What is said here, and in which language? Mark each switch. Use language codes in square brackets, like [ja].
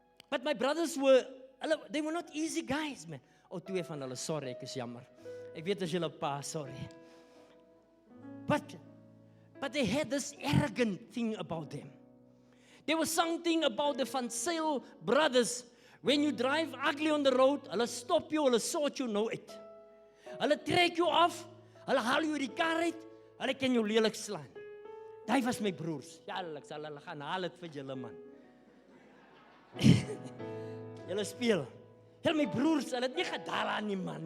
[en] But my brothers they were not easy guys, man. [af] 2 van hulle, sorry, ek is jammer. Ek weet as julle pa, [en] sorry. But they had this arrogant thing about them. There was something about the Van Zyl brothers. When you drive ugly on the road, hulle stop you, hulle sort you [af] nou uit. Hulle trek jou af, hulle haal jou die kar uit, hulle kan jou lelik slaan. Daai was my broers. Ja, ek sal hulle gaan haal dit vir julle man. Julle speel. Hulle my broers, hulle het nie gedaal aan nie man.